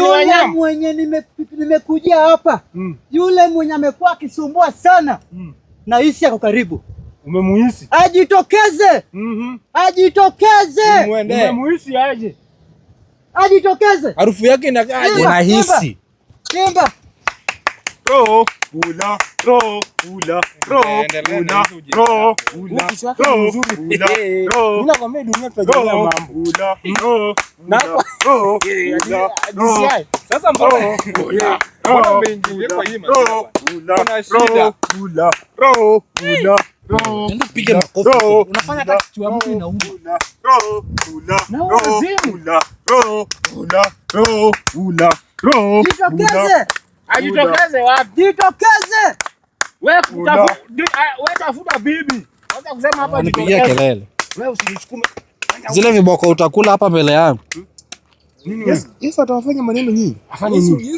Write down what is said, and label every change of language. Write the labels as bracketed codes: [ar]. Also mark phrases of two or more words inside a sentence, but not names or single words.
[sw] yule mwenye nimekujia hapa. Yule mwenye amekuwa akisumbua sana. Nahisi yako karibu. Umemuhisi? Ajitokeze. Ajitokeze. Umemuhisi aje? Ajitokeze. Harufu yake inakaaje? Unahisi? Kimba. Ro, bula, ro, bula, ro, bula, ro, bula, ro, Mimi nakwambia dunia tutajua mambo. bula, ro, Na ro, Sasa mbona umeingia kwa hii ro, bula, ro, bula, ro, bula, ro, Nenda piga makofi. Unafanya hata kichwa mtu inauma. ro, bula, Na ro, wazimu. bula, ro, bula, ro, bula, ro, Jitokeze. Ajitokeze wapi? Jitokeze. Wewe tafuta bibi. Wacha kusema hapa Wanipigia jitokeze. kelele. Wewe usinisukume. Zile viboko utakula hapa mbele yangu. Yesu atawafanya maneno nyingi. Afanye nini?